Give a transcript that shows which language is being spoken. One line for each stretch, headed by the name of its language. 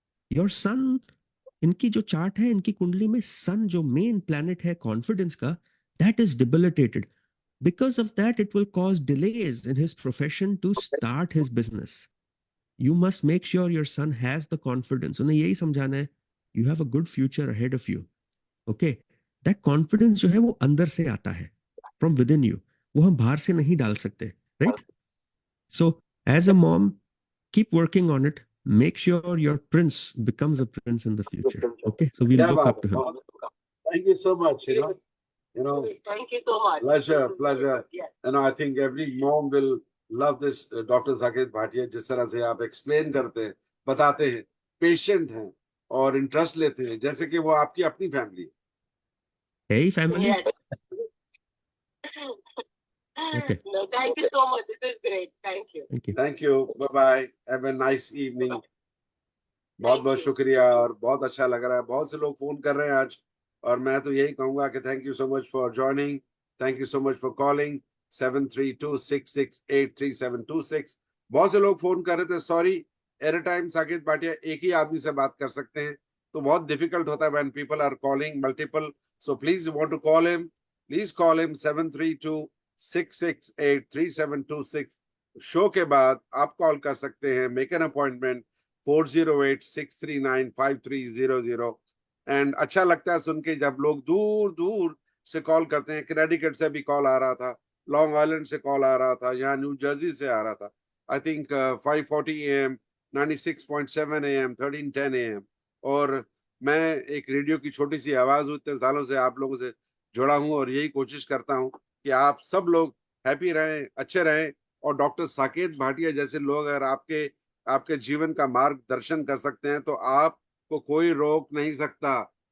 English: Your son,
Hindi: इनकी जो
English: chart है,
Hindi: इनकी कुंडली में
English: sun जो main planet है confidence का, that is debilitated. Because of that, it will cause delays in his profession to start his business. You must make sure your son has the confidence.
Hindi: उन्हें यही समझाना है,
English: you have a good future ahead of you. Okay, that confidence
Hindi: जो है वो अंदर से आता है,
English: from within you.
Hindi: वो हम बाहर से नहीं डाल सकते, right?
English: So, as a mom, keep working on it. Make sure your prince becomes a prince in the future. Okay, so we'll look up to him. Thank you so much. Thank you so much. Pleasure. Yes. I think every mom will love this Dr. Saket Bhatia.
Hindi: जिस तरह से आप explain करते हैं, बताते हैं, patient हैं और interest लेते हैं, जैसे कि वो आपकी अपनी family.
English: Hey, family. Yes. Okay. No, thank you so much. This is great. Thank you. Thank you. Bye-bye. Have a nice evening.
Hindi: बहुत बहुत शुक्रिया और बहुत अच्छा लग रहा है. बहुत से लोग फोन कर रहे हैं आज और मैं तो यही कहूंगा कि
English: Thank you so much for joining. Thank you so much for calling 7326683726.
Hindi: बहुत से लोग फोन कर रहे थे.
English: sorry, at a time
Hindi: Saket Bhatia एक ही आदमी से बात कर सकते हैं तो बहुत डिफिकल्ट होता है
English: When people are calling multiple. So please you want to call him, please call him 7326683726.
Hindi: Show के बाद आप कॉल कर सकते हैं.
English: make an appointment
Hindi: 408-639-5300. एंड अच्छा लगता है सुन के जब लोग दूर दूर से कॉल करते हैं. कनेडिकट से भी कॉल आ रहा था, लॉन्ग आइलैंड से कॉल आ रहा था, यहाँ न्यू जर्सी से आ रहा था.
English: I think 5:40 AM, 96.7 AM, 1310 AM.
Hindi: और मैं एक रेडियो की छोटी सी आवाज इतने सालों से आप लोगों से जुड़ा हूँ और यही कोशिश करता हूँ कि आप सब लोग हैप्पी रहें, अच्छे रहें. और डॉक्टर साकेत भाटिया जैसे लोग अगर आपके जीवन का मार्गदर्शन कर सकते हैं तो आपको कोई रोक नहीं सकता.